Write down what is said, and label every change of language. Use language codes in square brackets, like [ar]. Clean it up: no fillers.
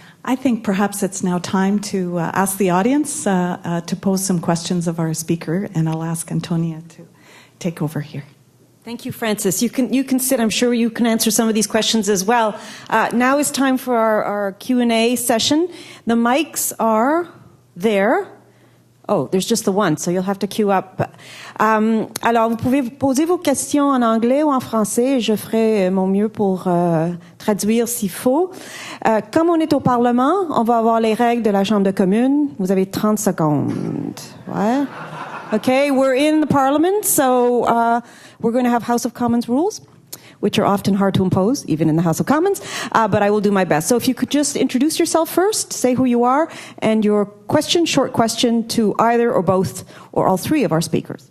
[en] I think perhaps it's now time to ask the audience to pose some questions of our speaker, and I'll ask Antonia to take over here. Thank you, Francis. You can sit. I'm sure you can answer some of these questions as well. Now is time for our Q&A session. The mics are there. Oh, there's just the one, so you'll have to queue up. [fr] Alors, vous pouvez poser vos questions en anglais ou en français, et je ferai mon mieux pour traduire s'il faut. Comme on est au Parlement, on va avoir les règles de la Chambre de communes. Vous avez 30 secondes. Ouais. [en] Okay, we're in the Parliament, so we're going to have House of Commons rules, which are often hard to impose, even in the House of Commons, but I will do my best. So if you could just introduce yourself first, say who you are, and your question, short question to either or both or all 3 of our speakers.